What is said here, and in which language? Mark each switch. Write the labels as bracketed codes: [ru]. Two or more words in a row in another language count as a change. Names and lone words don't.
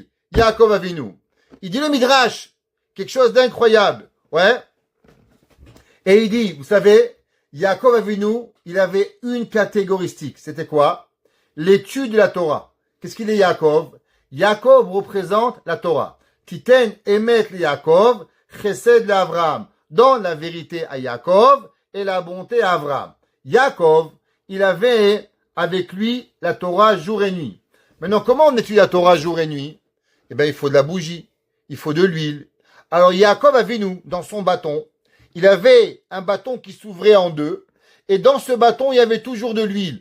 [fr] Yaakov Avinu. Il dit le Midrash. Quelque chose d'incroyable. Ouais. Et il dit, vous savez, Yaakov Avinu, il avait une catégoristique. C'était quoi? L'étude de la Torah. Qu'est-ce qu'il est Yaakov? Yaakov représente la Torah. [he] תתן אמת ליעקב, חסד לאברהם. [fr] Donne la vérité à Yaakov et la bonté à Avraham. Yaakov, il avait avec lui la Torah jour et nuit. Maintenant, comment on étudie la Torah jour et nuit? Eh bien, il faut de la bougie, il faut de l'huile. Alors, Yaakov Avinu, dans son bâton, il avait un bâton qui s'ouvrait en deux, et dans ce bâton, il y avait toujours de l'huile.